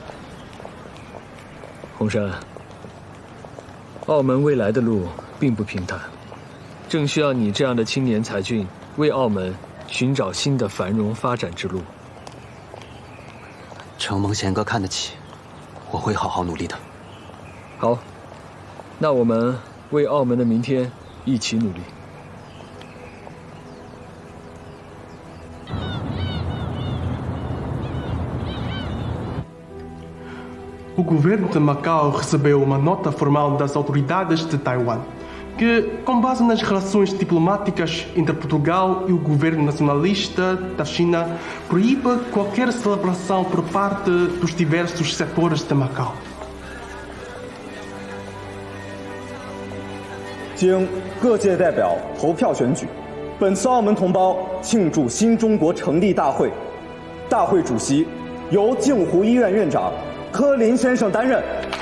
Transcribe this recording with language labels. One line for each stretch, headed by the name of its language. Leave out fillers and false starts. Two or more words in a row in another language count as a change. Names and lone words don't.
Chinese: 鸿燊，澳门未来的路并不平坦，正需要你这样的青年才俊为澳门寻找新的繁荣发展之路。承蒙贤哥看得起，我会好好努力的。好，那我们为澳门的明天一起努力。
Portuguese: O governo de Macau recebeu uma nota formal das autoridades de Taiwan, que, com base nas relações diplomáticas entre Portugal e o governo nacionalista da China, proíbe qualquer celebração por parte dos diversos setores de Macau.
Chinese: 经各界代表投票选举，本次澳门同胞庆祝新中国成立大会，大会主席由镜湖医院院长柯林先生担任。